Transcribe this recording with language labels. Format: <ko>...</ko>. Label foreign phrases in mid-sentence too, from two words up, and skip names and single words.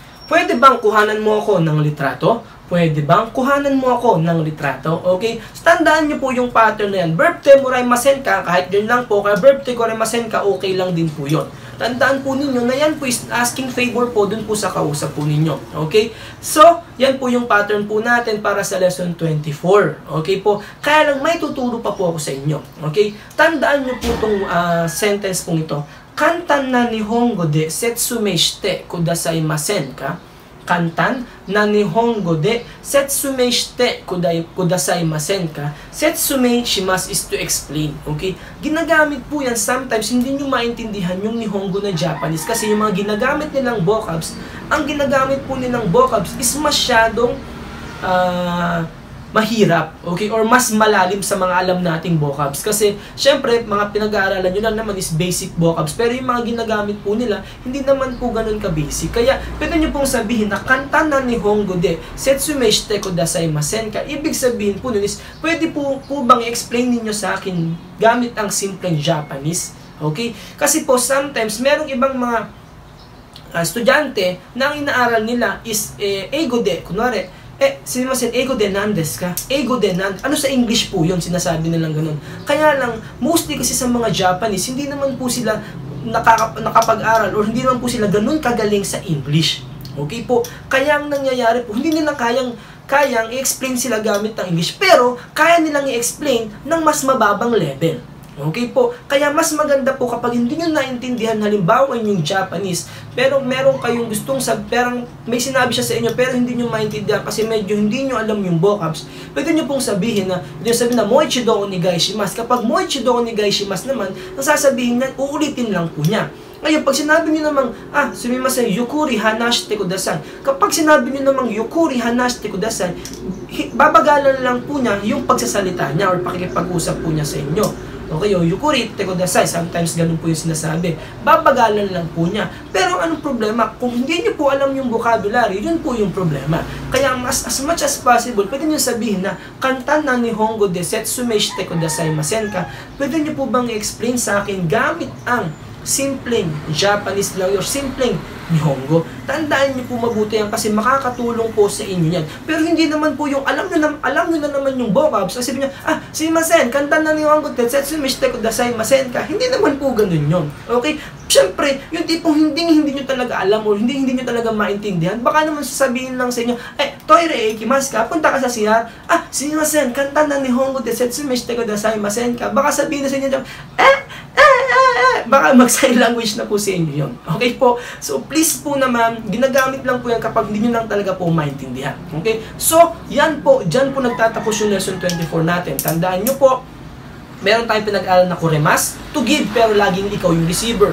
<tl>Pwede bang kuhanan mo ako ng litrato? Pwede bang kuhanan mo ako ng litrato? Okay? So, tandaan nyo po yung pattern na yan. Verb</tl> <ja>てもらいませんか,</ja> <tl>kahit yun lang po, kaya verb</tl> <ja>てくれませんか,</ja> <tl>okay lang din po yun. Tandaan po ninyo na yan po is</tl> <en>asking favor</en> <tl>po dun po sa kausap po ninyo. Okay? So, yan po yung pattern po natin para sa lesson 24. Okay po? Kaya lang may tuturo pa po ako sa inyo. Okay? Tandaan nyo po itong sentence pong ito.</tl> <ja>簡単な日本語で説明してくださいませんか? 簡単な日本語で説明してくださいませんか? 説明します</ja> <en>is to explain.</en> <tl>Okay? Ginagamit po yan sometimes hindi nyo maintindihan yung Nihongo na Japanese kasi yung mga ginagamit nilang vocabs, ang ginagamit po nilang vocabs is masyadong mahirap, okay? Or mas malalim sa mga alam nating vocabs. Kasi, syempre, mga pinag-aaralan nyo lang naman is</tl> <en>basic vocabs.</en> <tl>Pero yung mga ginagamit po nila, hindi naman po ganun ka-basic. Kaya, pwede nyo pong sabihin na</tl> <ja>簡単な日本語で説明してくださいませんか.</ja> <tl>Ibig sabihin po nun is, pwede po bang i-explain ninyo sa akin gamit ang simpleng Japanese? Okay? Kasi po, sometimes, merong ibang mga estudyante na ang inaaral nila is</tl> <ja>英語で,</ja> <tl>kunwari,</tl> <ja>すみません、英語で何ですか？英語で何です.</ja> <tl>Ano sa English po yun? Sinasabi nilang ganun. Kaya lang, mostly kasi sa mga Japanese, hindi naman po sila nakapag-aral or hindi naman po sila ganun kagaling sa English. Okay po? Kaya ang nangyayari po, hindi nila kayang i-explain sila gamit ng English, pero kaya nilang i-explain ng mas mababang level. Okay po? Kaya mas maganda po kapag hindi nyo naintindihan halimbawa yung Japanese, pero meron kayong gustong perang may sinabi siya sa inyo pero hindi nyo maintindihan kasi medyo hindi nyo alam yung vocabs, pwede nyo pong sabihin na</tl> <ja>もう一度お願いします.</ja> <tl>Kapag</tl> <ja>もう一度お願いします</ja> <tl>naman, ang sasabihin niya, uulitin lang po niya. Ngayon, pag sinabi nyo namang,</tl> <ja>すみません、ゆっくり話してください.</ja> <tl>Kapag sinabi nyo namang</tl> <ja>ゆっくり話してください,</ja> <tl>babagalan lang po niya yung pagsasalita niya or pakikipag-usap po niya sa inyo.</tl> <ja>Okay, ゆっくりてください,</ja> <tl>sometimes ganun po yung sinasabi. Babagalan lang po niya. Pero anong problema? Kung hindi niyo po alam yung vocabulary, yun po yung problema. Kaya as much as possible, pwede niyo sabihin na</tl> <ja>簡単な日本語で説明してくださいませんか.</ja> <tl>Pwede niyo po bang i-explain sa akin gamit ang simpleng Japanese lang or simpleng Nihongo. Tandaan niyo po mabuti yan kasi makakatulong po sa inyo yan. Pero hindi naman po yung alam niyo na naman yung vocabs. Kasi sabi niya,</tl> <ja>すみません、簡単な日本語で説明してくださいませんか.</ja> <tl>Hindi naman po ganun yun. Okay? Siyempre, yung tipong hindi niyo talaga alam o hindi niyo talaga maintindihan, baka naman sasabihin lang sa inyo,</tl> <ja>トイレ行きますか,</ja> <tl>punta ka sa CR,</tl> <ja>すみません、簡単な日本語で説明してくださいませんか.</ja> <tl>Baka sabihin na sa inyo, baka mag-</tl> <en>sign language</en> <tl>na po sa inyo yun. Okay po? So, please po naman, ginagamit lang po yan kapag hindi nyo lang talaga po maintindihan. Okay? So, yan po, dyan po nagtatapos yung lesson 24 natin. Tandaan nyo po, meron tayong pinag-aral na kuremas,</tl> <en>to give,</en> <tl>pero laging ikaw yung receiver.</tl>